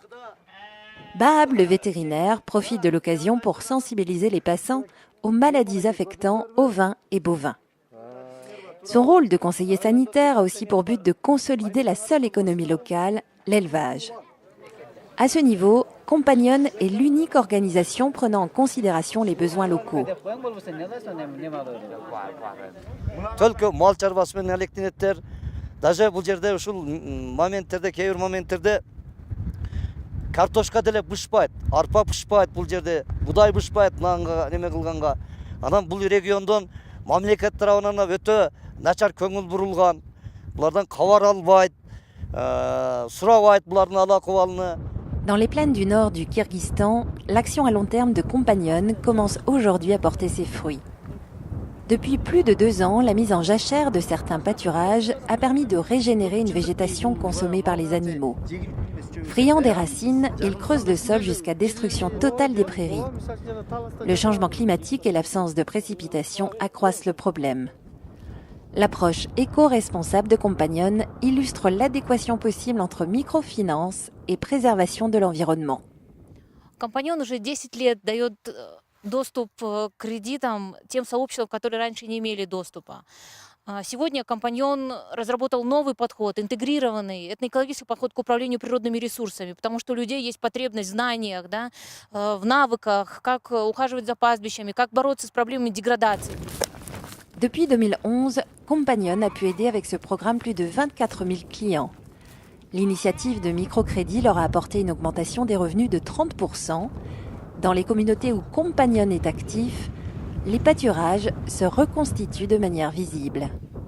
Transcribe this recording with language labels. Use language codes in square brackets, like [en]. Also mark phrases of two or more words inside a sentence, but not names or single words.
[fr] Bahab, le vétérinaire, profite de l'occasion pour sensibiliser les passants aux maladies affectant ovins et bovins. Son rôle de conseiller sanitaire a aussi pour but de consolider la seule économie locale, l'élevage. À ce niveau, Compagnon est l'unique organisation prenant en considération les besoins locaux. [ky] Только мал чарбасы менен алектенеттер. Даже бул жерде ушул моменттерде, кээ бир моменттерде картошка деле бышпайт, арпа бышпайт бул жерде, будай бышпайт нанга неме кылганга. Анан бул региондон мамлекет тарабынан өтө начар көңүл бурулган. Булардан кабар албайт, сурабайт булардын ала кубалыны. [fr] Dans les plaines du nord du Kirghizistan, l'action à long terme de Compagnon commence aujourd'hui à porter ses fruits. Depuis plus de 2 ans, la mise en jachère de certains pâturages a permis de régénérer une végétation consommée par les animaux. Friands des racines, ils creusent le sol jusqu'à destruction totale des prairies. Le changement climatique et l'absence de précipitations accroissent le problème. L'approche éco-responsable de Compagnon illustre l'adéquation possible entre microfinance et préservation de l'environnement. [ru] Компаньон уже 10 лет дает доступ к кредитам тем сообществам, которые раньше не имели доступа. Сегодня Компаньон разработал новый подход, интегрированный этноэкологический подход к управлению природными ресурсами, потому что у людей есть потребность в знаниях, да, в навыках, как ухаживать за пастбищами, как бороться с проблемами деградации. [fr] Depuis 2011, Compagnon a pu aider avec ce programme plus de 24 000 clients. L'initiative de microcrédit leur a apporté une augmentation des revenus de 30%. Dans les communautés où Compagnon est actif, les pâturages se reconstituent de manière visible.